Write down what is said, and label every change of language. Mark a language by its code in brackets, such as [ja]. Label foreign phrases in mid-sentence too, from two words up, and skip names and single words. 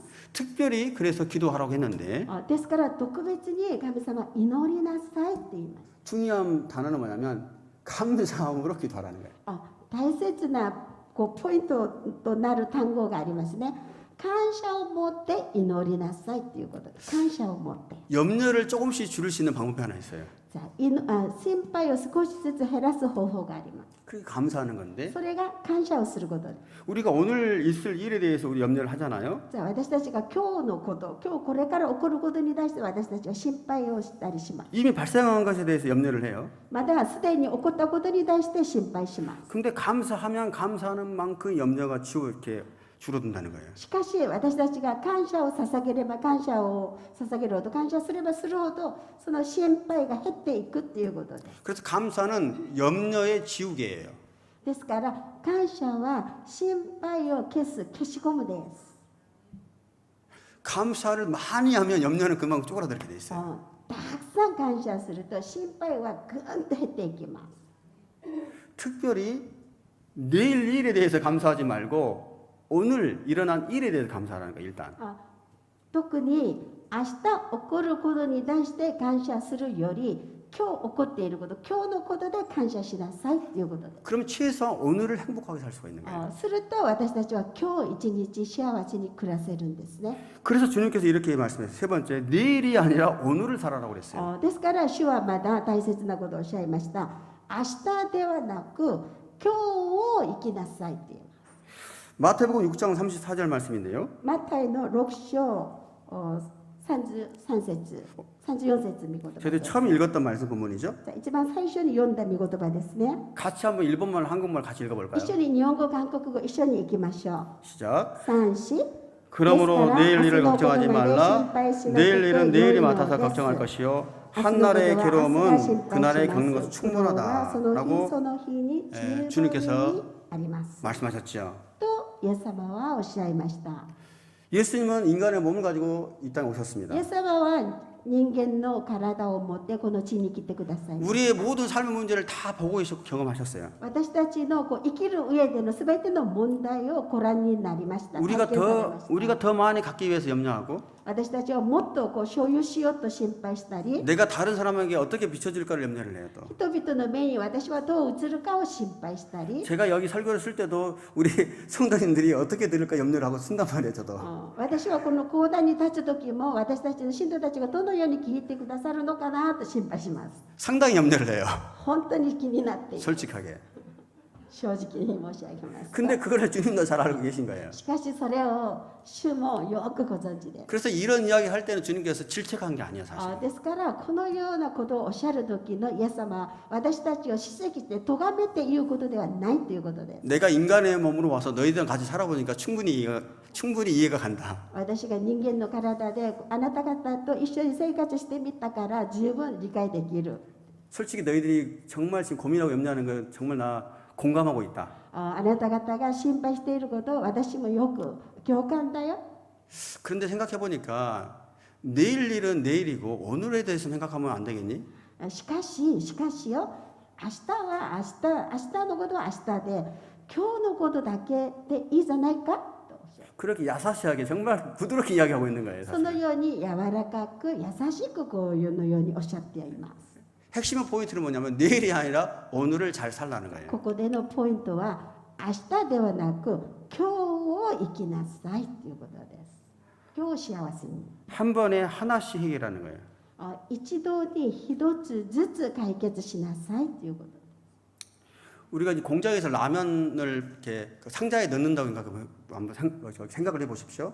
[ko] 특별히 그래서 기도하라고 했는데 [ja] ですから特別に神様祈りなさいって言います。 [ko] 중요한 단어는 뭐냐면 감사함으로 기도하라는 거예요. [ja] 大切なポイントとなる単語がありますね。感謝を持って祈りなさいということです。感謝を持って。 [ko] 염려를 조금씩 줄일 수 있는 방법이 하나 있어요. [ja] じゃあ心配を少しずつ減らす方法があります。 [ko] 그게 감사하는 건데 [ja] それが感謝をすることです。 [ko] 우리가 오늘 있을 일에 대해서 우리 염려를 하잖아요. [ja] じゃあ私たちが今日のこと、今日これから起こることに対して私たちは心配をしたりします。 [ko] 이미 발생한 것에 대해서 염려를 해요. [ja] まだすでに起こったことに対して心配します。 [ko] 근데 감사하면 감사하는 만큼 염려가 이렇게 줄어든다는 거예요. [ja] しかし私たちが感謝を捧げれば感謝を捧げるほど感謝すればするほどその心配が減っていくっていうことです。 [ko] 그래서 감사는 염려의 지우개예요. [ja] ですから感謝は心配を消しゴムです。 [ko] 감사를 많이 하면 염려는 그만큼 쪼그라들게 돼 있어요. [ja] たくさん感謝すると心配はぐんと減っていきます。 [ko] 특별히 내일 일에 대해서 감사하지 말고 오늘 일어난 일에 대해서 감사하라는 거예요. 일단 [ja] 特に明日起こることに対して感謝するより今日起こっていること、今日のことで感謝しなさいということです。 [ko] 그러면 최소한 오늘을 행복하게 살 수가 있는 거예요. [ja] すると私たちは今日一日幸せに暮らせるんですね。 [ko] 그래서 주님께서 이렇게 말씀했어요. 세 번째, 내일이 아니라 오늘을 살아라고 그랬어요. [ja] ですから主はまだ大切なことをおっしゃいました。明日ではなく今日を生きなさいっていう。 [ko] 마태복음 6장 34절 말씀인데요. [ja] マタイの6章33節、34節見言葉 [ko] 저희들 처음 읽었던 말씀 본문이죠. [ja] 一番最初に読んだ見言葉ですね。 [ko] 같이 한번 일본말, 한국말 같이 읽어볼까요? [ja] 一緒に日本語、韓国語一緒に行きましょう。 [ko] 시작. 3、4 그러므로 내일 일을 걱정하지 말라. 내일 일은 내일이 맡아서 걱정할 것이요. 한날의 괴로움은 그날에 겪는 것은 충분하다라고 주님께서 말씀하셨죠. [ja] とイエス様はおっしゃいました。 [ko] 예수님은 인간의 몸을 가지고 이 땅에 오셨습니다. [ja] イエス様は人間の体を持ってこの地に来てくださいました。 [ko] 우리의 모든 삶의 문제를 다 보고 계셨고 경험하셨어요. [ja] 私たちの生きる上でのすべての問題をご覧になりました。 [ko] 우리가 더 많이 갖기 위해서 염려하고 [ja] 私たちはもっと所有しようと心配したり、 [ko] 내가 다른 사람에게 어떻게 비춰질까를 염려를 해요. 또 [ja] 人々の目に私はどう映るかを心配したり、 [ko] 제가 여기 설교를 쓸 때도 우리 성도님들이 어떻게 들을까 염려를 하고 쓴단 말이에요. 저도 [ja] 私はこの講談に立つ時も私たちの信徒たちがどのように聞いてくださるのかなと心配します。 [ko] 상당히 염려를 해요. [ja] 本当に気になっている。 [ko] 솔직하게. [ja] 正直に申し上げます。 [ko] 근데 그걸 주님도 잘 알고 계신 거예요. [ja] しかしそれを主もよくご存知で、 [ko] 그래서 이런 이야기 할 때는 주님께서 질책한 게 아니에요, 사실. [ja] ですからこのようなことをおっしゃる時のイエス様は私たちを叱責して咎めて言うことではないということです。 [ko] 내가 인간의 몸으로 와서 너희들랑 같이 살아보니까 충분히 이해가 간다. [ja] 私が人間の体であなた方と一緒に生活してみたから十分理解できる。 [ko] 솔직히 너희들이 정말 지금 고민하고 염려하는 건 정말 나 공감하고 있다. [ja] あなた方が心配していることを私もよく共感だよ。 [ko] 그런데 생각해 보니까 내일 일은 내일이고 오늘에 대해서 생각하면 안 되겠니? [ja] しかしよ、明日は明日のことは明日で今日のことだけでいいじゃないかとおっしゃる。 [ko] 그렇게 야사시하게 정말 부드럽게 이야기하고 있는 거예요. [ja] その [ko] 사실. [ja] ように柔らかく優しくこういうのようにおっしゃっています。 [ko] 핵심은 포인트는 뭐냐면 내일이 아니라 오늘을 잘 살라는 거예요. [ja] ここでのポイントは明日ではなく今日を生きなさいということです。今日を幸せに。 [ko] 한 번에 하나씩 해결하는 거예요. 一度に一つずつ解決しなさいということ。 우리가 이제 공장에서 라면을 이렇게 상자에 넣는다고 한번 생각을 해보십시오.